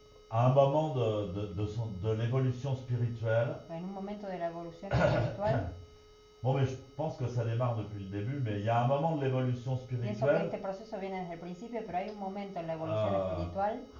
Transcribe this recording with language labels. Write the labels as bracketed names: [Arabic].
[French] à un moment de l'évolution spirituelle, [Spanish] en un momento de la evolución espiritual, [French] bon, mais je pense que ça démarre depuis le début, mais il y a un moment de l'évolution [Spanish] pienso que [French] spirituelle [Spanish] este proceso viene desde el principio, pero hay un momento en la evolución espiritual